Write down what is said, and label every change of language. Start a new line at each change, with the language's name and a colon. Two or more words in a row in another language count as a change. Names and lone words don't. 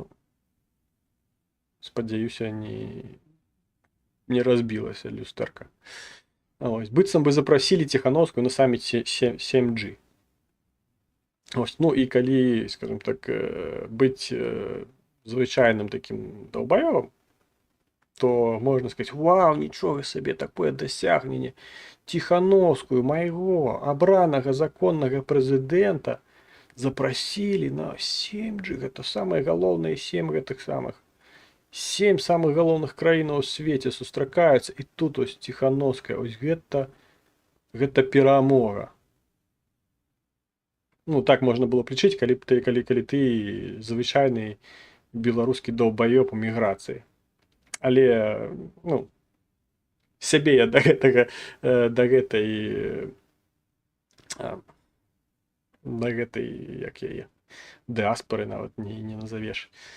Belarusian: Спадзяюся, не разбілася люстэрка. Ось, быццам бы запрасілі Тихановскую на саміце 7G. Ось, ну і калі, скажем так, быць звычайным такім долбаёвым,
Ukrainian: то можна сказати, вау, нічого собі, таке досягнення.
Russian: Тихановскую, моего обраного законного президента, запросили на 7 же, это самые головные 7 этих самых.
Belarusian: 7 самых головных краін у свеце сустракаюцца, і тут ось Тихановская, ось гэта перамога. Ну, так можна было б лічыць, калі ты звычайны беларускі даўбаёб у міграцыі. Але, ну, сябе я да гэтай, як яе, дыаспоры нават не назавеш.